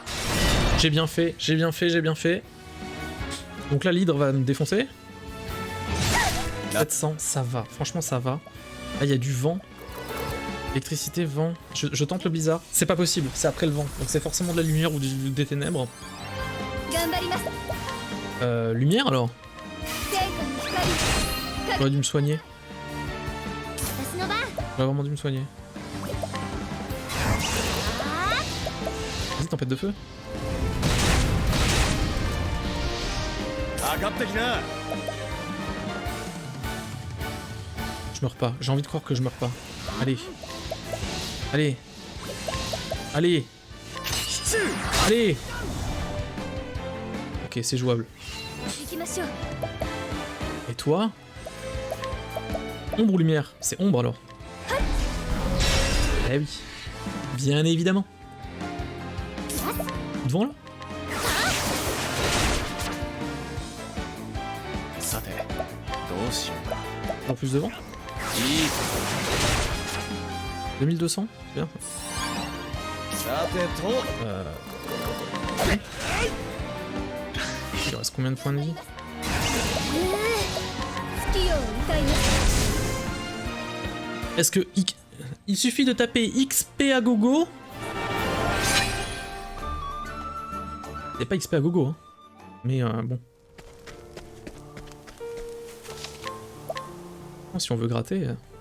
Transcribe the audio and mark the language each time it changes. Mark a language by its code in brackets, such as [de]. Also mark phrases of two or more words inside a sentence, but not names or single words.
[fr] J'ai bien fait, j'ai bien fait, j'ai bien fait. Donc là, l'hydre va me défoncer. 700, ça va. Franchement, ça va. Là, il y a du vent. Électricité, vent. Je tente le blizzard. C'est pas possible, c'est après le vent. Donc c'est forcément de la lumière ou des ténèbres. [ja] 頑張ります [fr] Lumière alors? [ja] 聖火の光 [fr] J'aurais dû me soigner. [ja] 私の番 [fr] J'aurais vraiment dû me soigner. あ Vas-y, tempête de feu. [ja] 上がってきな [fr] Je meurs pas. J'ai envie de croire que je meurs pas. Allez. Allez. Allez. Allez. Ok, c'est jouable. [ja] 行きましょう [fr] Et toi? Ombre ou lumière? C'est ombre alors. Eh oui. Bien évidemment. Devant là? [ja] さてどうしようか [fr] En plus devant? [ja] いい [fr] 2200? C'est bien. [ja] さてと [fr] Il reste combien de points de vie? [ja] 月夜を歌います [fr] Est-ce que il suffit de taper XP à gogo? C'est pas XP à gogo, hein. Mais bon. Si on veut gratter.